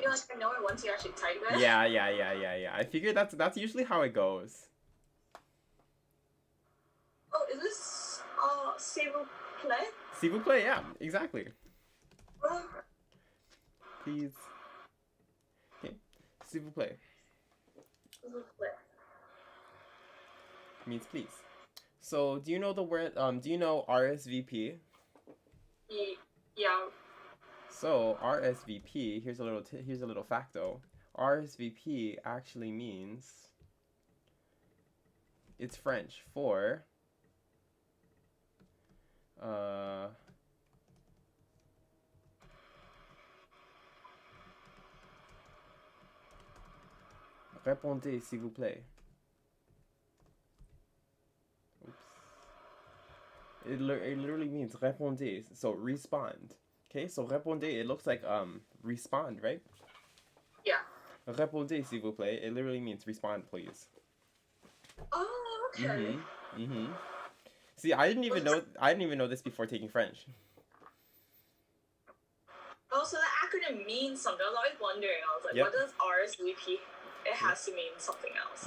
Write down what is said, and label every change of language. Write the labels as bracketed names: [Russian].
[English] feel like I know it once you actually type it. Yeah. I figured that's usually how it goes. Oh, is this [French] s'il vous plaît? S'il vous plaît, [English] yeah, exactly. Oh. Please. Okay. [French] S'il vous plaît S'il vous plaît. [English] means please. So, do you know the word? Do you know RSVP? Yeah. So RSVP. Here's a little facto. RSVP actually means, it's French for [French] répondez s'il vous plaît. [English] Oops. It literally means répondez. So respond. Okay, so répondez, it looks like respond, right? Yeah. [French] Répondez s'il vous plaît. [English] It literally means respond, please. Oh, okay. See, I didn't even know this before taking French. Oh, so that acronym means something. I was always wondering. I was like, Yep. what does RSVP? It has to mean something else.